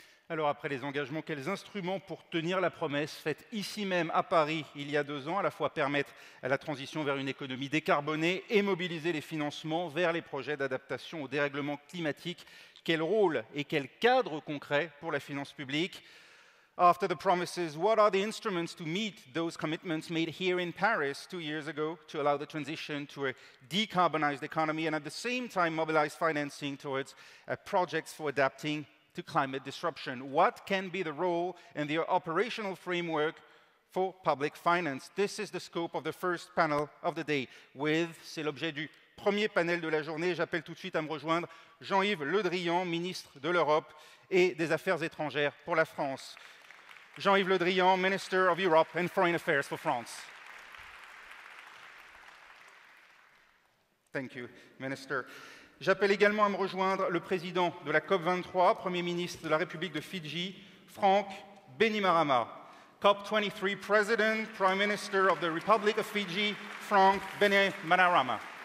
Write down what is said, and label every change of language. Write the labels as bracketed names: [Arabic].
[French] Alors après les engagements, quels instruments pour tenir la promesse faite ici même à Paris il y a 2 ans, à la fois permettre à la transition vers une économie décarbonée et mobiliser les financements vers les projets d'adaptation au dérèglement climatique? Quel rôle et quel cadre concret pour la finance publique? [English] After the promises, what are the instruments to meet those commitments made here in Paris 2 years ago to allow the transition to a decarbonized economy and at the same time mobilize financing towards projects for adapting to climate disruption? What can be the role and the operational framework for public finance? This is the scope of the first panel of the day. [French] C'est l'objet du premier panel de la journée. J'appelle tout de suite à me rejoindre Jean-Yves Le Drian, ministre de l'Europe et des Affaires étrangères pour la France. [English] Jean-Yves Le Drian, Minister of Europe and Foreign Affairs for France. Thank you, Minister. [French] J'appelle également à me rejoindre le président de la COP23, Premier ministre de la République de Fiji, Franck Bainimarama. [English] COP23 President, Prime Minister of the Republic of Fiji, Frank Bainimarama.